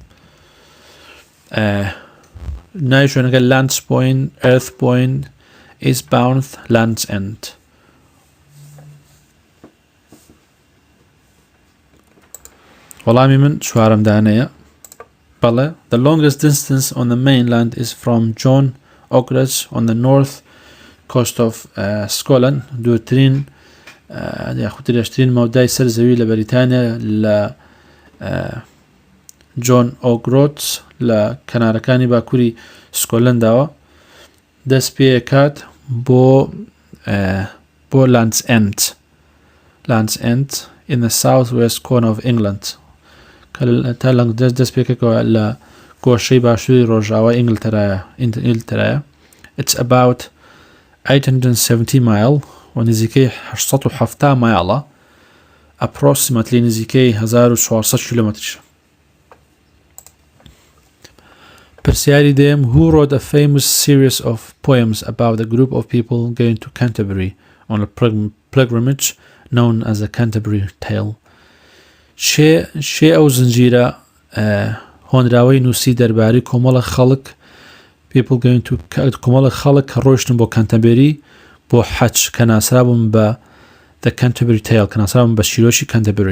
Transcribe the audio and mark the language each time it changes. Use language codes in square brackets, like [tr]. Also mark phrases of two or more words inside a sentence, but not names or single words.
[ckb] ناوی شوێنەکە لانس پۆین، ئێرث پۆین، ئیستباوند، لانس ئەند. وەڵامی من چوارم دانەیە. [en] بەڵێ The longest distance on the mainland is from John O'Groats on the north coast of Scotland. [ckb] دوورترین یاخود درێژترین مەودای سەرزەوی لە بەریتانیا لە جۆن ئۆگرۆتس لە کەنارەکانی باکووری سکۆتلەنداوە دەست پێکات بۆ لانس ئەند [en] in the south-west corner of England [ckb] تا لەنگ دەست پێکەکەوە لە گۆشەی باشووری ڕۆژئاوا ئینگلترایە. [en] It's about 870 mile [ckb] و نزیکەی 870 مایڵە approximately نزیکەی 1400 کیلۆمەترشە. پرسیاری دێم [en] Who wrote a famous series of poems about a group of people going to Canterbury on a pilgrimage known as the Canterbury Tale? [ckb] شێ ئەو زنجیرە هۆنراوەی نووسی دەربارەی کۆمەڵە خەڵک کۆمەڵە خەڵک کە ڕۆیشتن بۆ کەنتەبێری بۆ حەج کە ناسرابوون بە The Canterbury Tale کە ناسرابوون بە شیرۆشی کەنتەبێری.